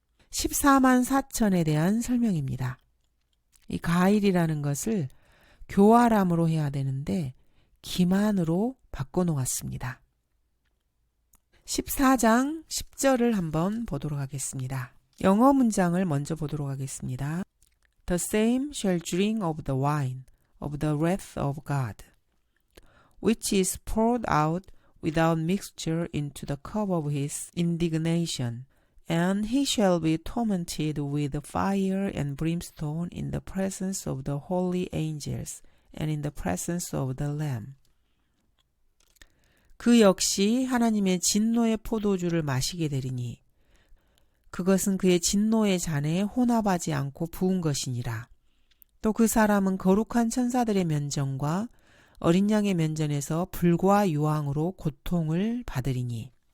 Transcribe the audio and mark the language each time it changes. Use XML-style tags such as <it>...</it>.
<ko>14만 4천에 대한 설명입니다. 이 가일이라는 것을 교활함으로 해야 되는데 기만으로 바꿔놓았습니다. 14장 10절을 한번 보도록 하겠습니다. 영어 문장을 먼저 보도록 하겠습니다.</ko> <en>The same shall drink of the wine of the wrath of God, which is poured out without mixture into the cup of his indignation, and he shall be tormented with fire and brimstone in the presence of the holy angels and in the presence of the Lamb.</en> <ko>그 역시 하나님의 진노의 포도주를 마시게 되리니 그것은 그의 진노의 잔에 혼합하지 않고 부은 것이니라. 또 그 사람은 거룩한 천사들의 면전과 어린 양의 면전에서 불과 유황으로 고통을 받으리니.</ko>